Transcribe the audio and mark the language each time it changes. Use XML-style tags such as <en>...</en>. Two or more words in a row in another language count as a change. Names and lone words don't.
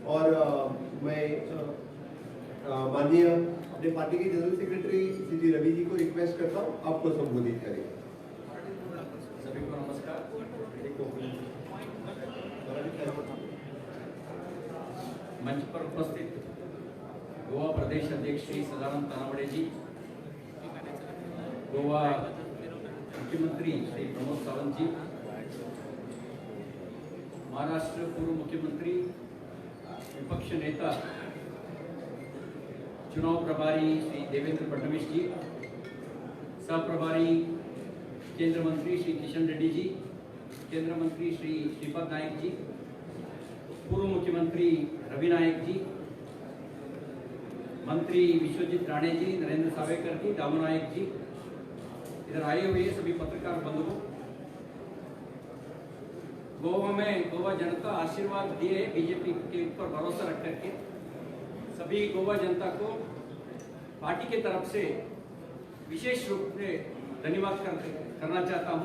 <hi>और मैं माननीय अपने पार्टी के</hi> <en>general secretary</en> <hi>श्री रवि जी को रिक्वेस्ट करता हूँ आपको संबोधित करें। सभी को नमस्कार। मंच पर उपस्थित गोवा प्रदेश अध्यक्ष श्री सदानंद तानावडे जी, गोवा मुख्यमंत्री श्री प्रमोद सावंत जी, महाराष्ट्र पूर्व मुख्यमंत्री विपक्ष नेता चुनाव प्रभारी श्री देवेंद्र फडणवीस जी, सह प्रभारी केंद्र मंत्री श्री किशन रेड्डी जी, केंद्र मंत्री श्री श्रीपद नायक जी, पूर्व मुख्यमंत्री रवि नायक जी, मंत्री विश्वजीत राणे जी, नरेंद्र सावेकर जी, दामू नायक जी, इधर आए हुए सभी पत्रकार बंधुओं, गोवा में गोवा जनता आशीर्वाद दिए बीजेपी के ऊपर भरोसा रख करके सभी गोवा जनता को पार्टी के तरफ से विशेष रूप से धन्यवाद करना चाहता हूं।</hi>